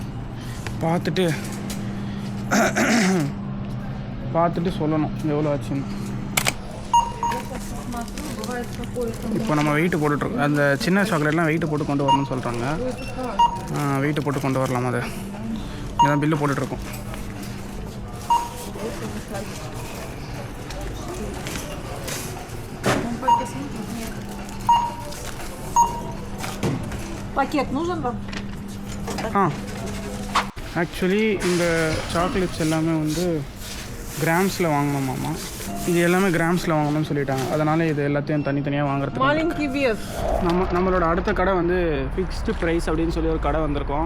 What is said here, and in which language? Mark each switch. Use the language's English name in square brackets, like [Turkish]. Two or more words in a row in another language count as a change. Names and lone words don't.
[Tamil] பார்த்துட்டு சொல்லணும் எவ்வளோ ஆச்சுன்னு. இப்போ நம்ம வெயிட்டு போட்டுட்ருக்கோம். அந்த சின்ன சாக்லேட்லாம் வெயிட்டு போட்டு கொண்டு வரணும்னு சொல்கிறாங்க. வெயிட்டு போட்டு கொண்டு வரலாம். அதை இதான் பில்லு போட்டுட்ருக்கோம். [Russian] Пакет нужен вам? [Tamil] ஆக்சுவலி இந்த சாக்லேட்ஸ் எல்லாமே வந்து கிராம்ஸில் வாங்கணுமாம்மா. இது எல்லாமே கிராம்ஸில் வாங்கணும்னு சொல்லிட்டாங்க. அதனால் இது எல்லாத்தையும் தனித்தனியாக வாங்குறதுக்கு [Russian] Маленький вес. [Tamil] நம்மளோட அடுத்த கடை வந்து [English] fixed price [Tamil] அப்படின்னு சொல்லி ஒரு கடை வந்திருக்கோம்.